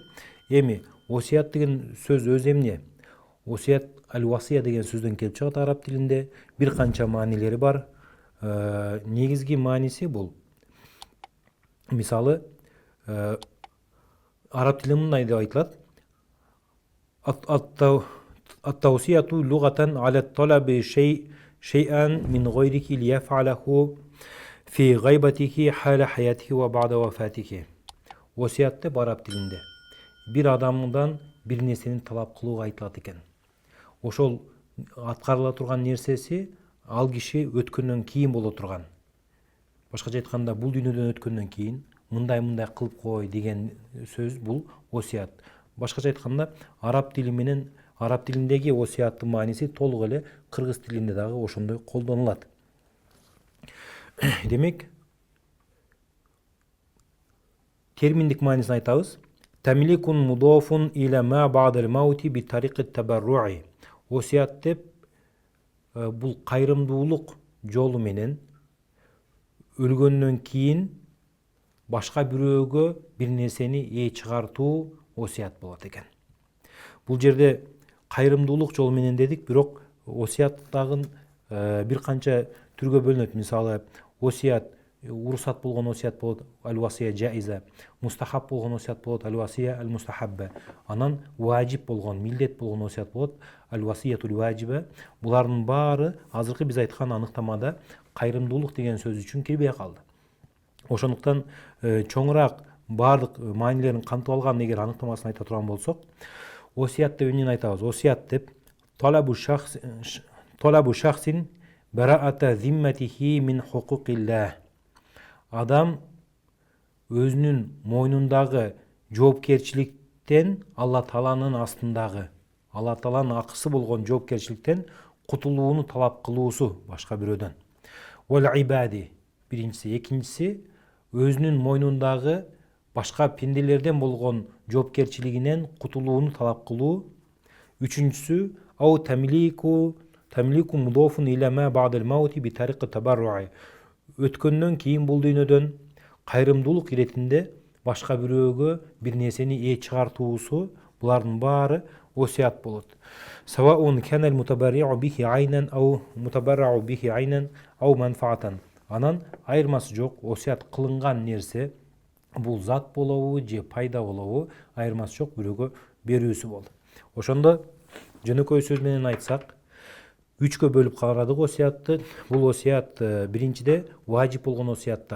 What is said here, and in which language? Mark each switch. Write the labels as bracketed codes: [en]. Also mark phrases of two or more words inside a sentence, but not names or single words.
[ky] Эми осият деген сөз өз эмне? Осият аль-васия деген сөздөн келип чыгат араб тилинде. Бир канча маанилери бар. Негизги мааниси бул. Мисалы, араб тилинде мындай деп айтылат. [ar] التوصية لغة على طلب شيئا من غيرك ليفعله في غيبته حال حياته و بعد وفاته. [ky] Осият деп араб тилинде бир адамдан бир нерсени талап кылууга айтылат экен. Ошол аткарыла турган нерсеси ал киши өткөндөн кийин боло турган. Башкача айтканда, бул дүйнөдөн өткөндөн кийин мындай кылып кой деген сөз бул осият. Башкача айтканда, араб тилиндеги осияттын мааниси толук эле кыргыз тилинде дагы ошондой колдонулат. Демек, терминдик маанисин айтабыз. [ar] تمليك مضاف إلى ما بعد الموت بطريق التبرع. [ky] Осият деп бул кайрымдуулук жолу менен өлгөндөн кийин башка бирөөгө бир нерсени ээ чыгартуу осият болот экен. Бул жерде кайрымдуулук жолу менен дедик, бирок осияттагы бир канча түргө бөлүнөт. Мисалы, осият урусат болгон осият болот, [ar] الوصية جائزة. [ky] Мустахаб болгон осият болот, [ar] الوصية المستحبة. [ky] Анан важип болгон, милдет болгон осият болот, [ar] الوصية الواجبة. [ky] Булардын баары азыркы биз айткан аныктамада кайрымдуулук деген сөз үчүн кирбей калды. Ошондуктан чоңураак баардык маанилерин камтып алган эгер аныктамасын айта турган болсок, осият деп эмнени айтабыз? [ar] Осият деп طلب شخص براءة ذمته من حقوق الله. [ky] Адам өзүнүн мойнундагы жоопкерчиликтен Алла Тааланын астындагы, Алла Тааланын акысы болгон жоопкерчиликтен кутулууну талап кылуусу башка бирөөдөн. [ar] والعباد [ky] биринчиси, экинчиси өзүнүн мойнундагы башка пенделерден болгон жоопкерчилигинен кутулууну талап кылуу. [ar] Үчүнчүсү أو تمليك مضاف إلى ما بعد الموت بطريق التبرع. [ky] Өткөндөн кийин бул дүйнөдөн кайрымдуулук иретинде башка бирөөгө бир нерсени ээ чыгартуусу, булардын баары осият болот. [ar] سواء كان المتبرع به عينا أو المتبرع به عينا أو منفعة. [ky] Анан айырмасы жок, осият кылынган нерсе бул зат болобу же пайда болобу, айырмасы жок, бирөөгө берүүсү болот. Ошондо жөнөкөй сөз менен айтсак, 3-кө бөлүп карадык осиятты. Бул осият биринчиде важип болгон осияттар.